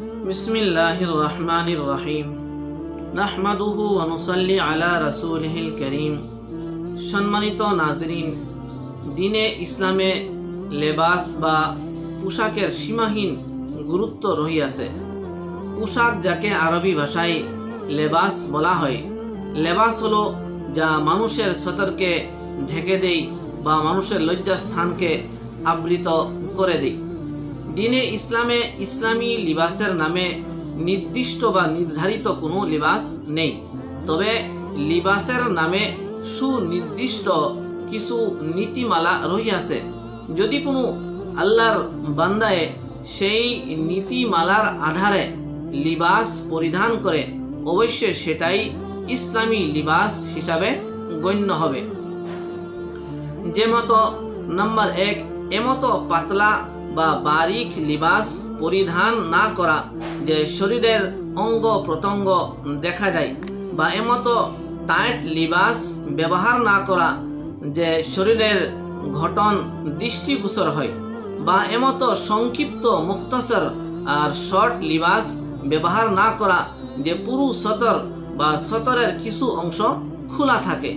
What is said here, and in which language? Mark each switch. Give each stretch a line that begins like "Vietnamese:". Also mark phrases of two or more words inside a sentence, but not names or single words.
Arabic: بسم الله الرحمن الرحيم نحمده ونصلي على رسوله الكريم.
Bangla: সম্মানিত নাজরীন, দ্বীনে ইসলামে লেবাস বা পোশাকের সীমাহীন গুরুত্ব রহিয়াছে। পোশাক যাকে আরবি ভাষায় লেবাস বলা হয়। লেবাস হলো যা মানুষের সতরকে ঢেকে দেয় বা মানুষের লজ্জাস্থানকে আবৃত করে দেয়। দ্বীনে ইসলামে ইসলামী লিবাসের নামে নির্দিষ্ট বা নির্ধারিত কোনো লিবাস নেই, তবে লিবাসের নামে সুনির্দিষ্ট কিছু নীতিমালা রহিয়াছে। যদি কোনো আল্লাহর বান্দায় সেই নীতিমালার আধারে লিবাস পরিধান করে অবশ্য সেটাই ইসলামী লিবাস হিসাবে গণ্য হবে। যেমতো নম্বর 1, এমতো পাতলা বা বারীক লিবাস পরিধান না করা যে শরীরের অঙ্গ প্রত্যঙ্গ দেখা যায়, বা এমতো টাইট লিবাস ব্যবহার না করা যে শরীরের গঠন দৃষ্টিগোচর হয়, বা এমতো সংক্ষিপ্ত মুখতাসার ও শর্ট লিবাস ব্যবহার না করা যে পুরো সতর বা সতরের কিছু অংশ খোলা থাকে।